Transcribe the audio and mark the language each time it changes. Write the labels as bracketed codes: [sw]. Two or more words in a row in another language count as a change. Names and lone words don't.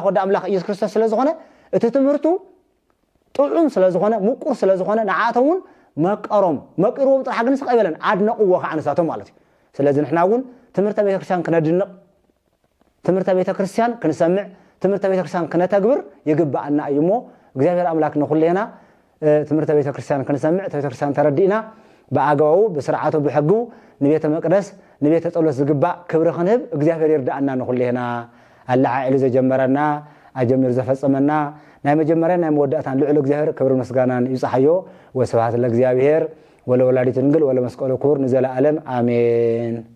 [ti] ወዲ አምላኽ ኢየሱስ ክርስቶስ ስለ ዝኾነ እቲ ትምህርቱ ጥዑም ስለ ዝኾነ ምቁር ስለ ዝኾነ ንዓቶም መቀሮም መቂሮም ጥራሕ ግን ስቀበለን አድነቁዎ ከዓንሳቶም ማለት እዩ ስለዚ ንሕና እውን ትምህርተ ቤተክርስቲያን ክነድንቕ ትምህርተ ቤተክርስቲያን ክንሰምዕ ትምህርተ ቤተክርስቲያን ክነተግብር ይግባአና እዩ እሞ እግዚአብሔር አምላክ ንኹልና ትምህርተ ቤተክርስቲያን ክንሰምዕ ቤተክርስቲያን ተረዲእና በአግባቡ በስርዓቱ በሕጉ ንቤተ መቅደስ ንቤተ ጸሎት ዝግባእ ክብሪ ክንህብ እግዚአብሔር ይርዳአና ንኹልና አላዓዒሉ ዘጀመረና አጀምር ዘፈጸመና ናይ መጀመሪያ ናይ መወዳእታን ልዑል እግዚአብሔር ክብሪ ምስጋናን ይብጻሕዮ [gez] ወስብሐት ለእግዚአብሔር ወለወላዲቱ ድንግል ወለመስቀሉ ክቡር [ti] ንዘለዓለም አሜን